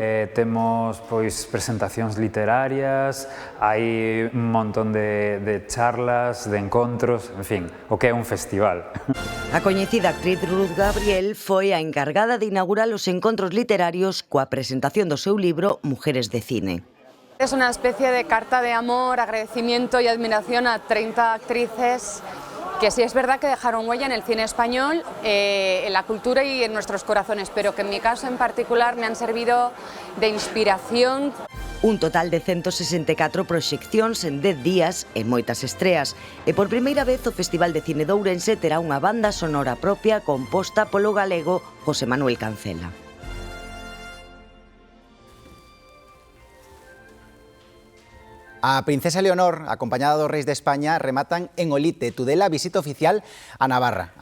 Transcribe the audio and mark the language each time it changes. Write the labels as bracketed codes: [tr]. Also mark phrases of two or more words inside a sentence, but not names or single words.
[gl] Temos pois presentacións literarias, hai un montón de charlas, de encontros, en fin, o que é un festival. A coñecida actriz Ruth Gabriel foi a encargada de inaugurar os encontros literarios coa presentación do seu libro Mujeres de Cine. [es] Es una especie de carta de amor, agradecimiento y admiración a 30 actrices que sí es verdad que dejaron huella en el cine español, en la cultura y en nuestros corazones, pero que en mi caso en particular me han servido de inspiración. [gl] Un total de 164 proxeccións en 10 días e moitas estreas. E por primeira vez o Festival de Cine de Ourense terá unha banda sonora propia composta polo galego José Manuel Cancela. A princesa Leonor, acompañada dos reis de España, rematan en Olite, Tudela, a visita oficial a Navarra.